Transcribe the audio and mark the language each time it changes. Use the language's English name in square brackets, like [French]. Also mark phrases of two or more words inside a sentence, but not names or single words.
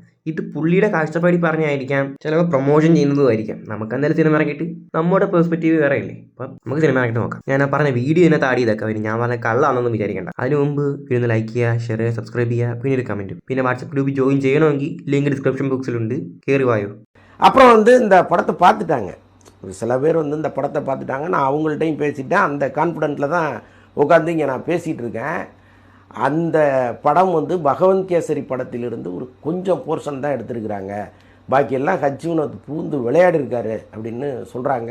[Malayalam] ഇത് പുള്ളിയുടെ കാഴ്ചപ്പാടി പറഞ്ഞായിരിക്കാം, ചിലപ്പോൾ പ്രൊമോഷൻ ചെയ്യുന്നതുമായിരിക്കാം. നമുക്ക് എന്തായാലും സിനിമ ഇറങ്ങിയിട്ട് നമ്മുടെ പെർസ്പെക്റ്റീവ് വേറെ ഇല്ലേ. അപ്പം നമുക്ക് സിനിമ ഇറങ്ങിയിട്ട് നോക്കാം. ഞാൻ ആ പറഞ്ഞ വീഡിയോ തന്നെ താടി ഇതൊക്കെ വരും, ഞാൻ പറഞ്ഞ കള്ളാണെന്നൊന്നും വിചാരിക്കേണ്ട. അതിന് മുമ്പ് ഇരുന്ന് ലൈക്ക് ചെയ്യുക, ഷെയർ ചെയ്യുക, സബ്സ്ക്രൈബ് ചെയ്യുക, പിന്നെ ഒരു കമൻറ്റും. പിന്നെ വാട്സപ്പ് ഗ്രൂപ്പിൽ ജോയിൻ ചെയ്യണമെങ്കിൽ ലിങ്ക് ഡിസ്ക്രിപ്ഷൻ ബോക്സിലുണ്ട്, കയറി വായോ. [Tamil] அப்புறம் இந்த படத்தை பார்த்துட்டாங்க. ஒரு சில பேர் இந்த படத்தை பார்த்துட்டாங்க. நான் அவங்கள்ட்டையும் பேசிட்டேன். அந்த கான்ஃபிடென்ட்டில் தான் உட்காந்து இங்கே நான் பேசிகிட்டு இருக்கேன். அந்த படம் பகவந்த் கேசரி படத்திலிருந்து ஒரு கொஞ்சம் போர்ஷன் தான் எடுத்திருக்கிறாங்க. பாக்கியெல்லாம் ஹஜ்ஜினத் பூந்து விளையாடி இருக்காரு அப்படின்னு சொல்கிறாங்க.